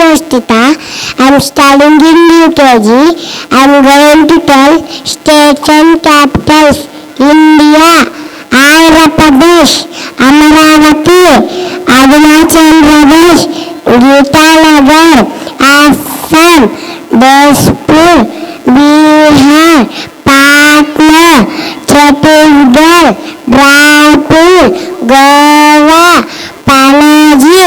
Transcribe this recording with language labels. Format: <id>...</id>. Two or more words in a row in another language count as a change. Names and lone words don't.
<en>Nirtita. I'm studying in UKG. I'm going to tell states and capitals. India, Andhra Pradesh, Amaravati, Arunachal Pradesh, Gitanagar, Assam, Dispur, Bihar, Patna, Chhattisgarh, Raipur, Goa, Panaji,</en>